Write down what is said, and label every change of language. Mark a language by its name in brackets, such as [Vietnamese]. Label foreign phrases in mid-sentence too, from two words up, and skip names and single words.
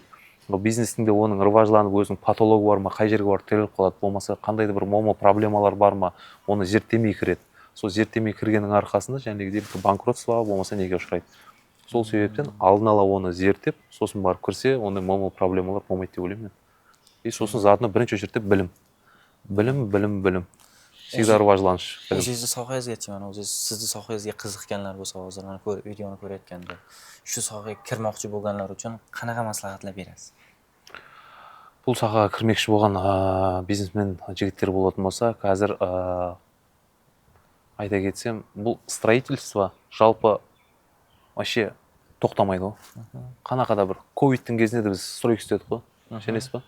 [Kazakh] Ол бизнестің де оның рыважланып, өзінің патологы бар ма, қай жерге барып тіреліп қалады, болмаса қандай да бір muammo проблемалар бар ма, оны зерттемей кіреді. Сол зерттемей кіргеннің арқасында жәнегідей банкротствоға болмаса неге ұшырайды. Сол себептен алдын ала оны зерттеп, сосын барып кірсе, ондай muammo проблемалар болмайды деп ойлаймын мен. И сосын затына бірінші очередте білім. Білім. Всегда рыважланыш. [Uzbek] O'zingizni sohangizgacha, mana o'zingiz sizni sohangizga qiziqganlar bo'lsa, hozir mana videoni ko'rayotganda, shu sohaga kirmoqchi bo'lganlar uchun qanaqa maslahatlar berasiz? [Kazakh] Бұл сахаға кірмекші болған бизнесмен жігіттер болатын болса, қазір айта кетсем, бұл строительство жалпы вообще тоқтамайды ғой. Қанақада бір ковидтің кезінде де біз стройка істедік қой, сенесіз ба?